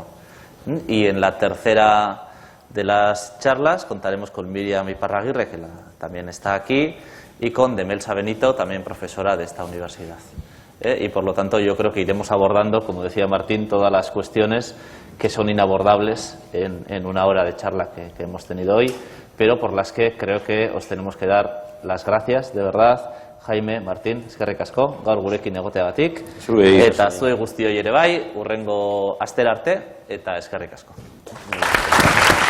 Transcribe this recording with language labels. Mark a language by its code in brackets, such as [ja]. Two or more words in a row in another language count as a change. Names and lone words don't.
[es] Y en la tercera de las charlas contaremos con Miriam Iparraguirre, que también está aquí, y con Demelsa Benito, también profesora de esta universidad. Y por lo tanto yo creo que iremos abordando, como decía Martín, todas las cuestiones que son inabordables en una hora de charla que hemos tenido hoy, pero por las que creo que os tenemos que dar las gracias, de verdad. Jaime, Martín, [eu] eskerrik asko, gaur gurekin egoteagatik. Eta zuei guztioi ere bai, hurrengo astera arte, eta eskerrik asko.